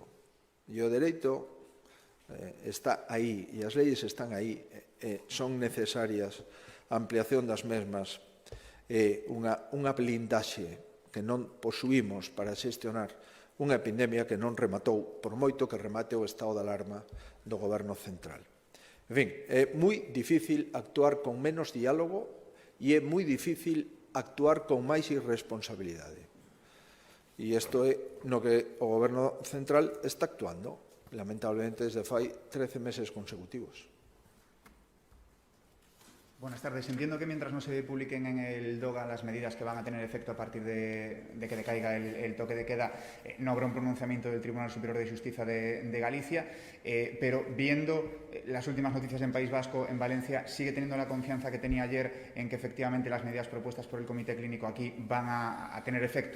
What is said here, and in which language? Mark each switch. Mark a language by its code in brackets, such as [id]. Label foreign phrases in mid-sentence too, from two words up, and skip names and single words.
[gl] E o dereito está aí, e as leyes están aí, son necesarias a ampliación das mesmas, unha blindaxe que non posuímos para xestionar unha epidemia que non rematou, por moito que remate o estado de alarma do Goberno central. En fin, é moi difícil actuar con menos diálogo e é moi difícil actuar con máis irresponsabilidade. E isto é no que o Goberno central está actuando, lamentablemente desde fai 13 meses consecutivos. [es] Buenas tardes. Entiendo que mientras no se publiquen en el DOGA las medidas que van a tener efecto a partir de que decaiga el toque de queda, no habrá un pronunciamiento del Tribunal Superior de Justicia de Galicia, pero viendo las últimas noticias en País Vasco, en Valencia, ¿sigue teniendo la confianza que tenía ayer en que efectivamente las medidas propuestas por el Comité Clínico aquí van a tener efecto?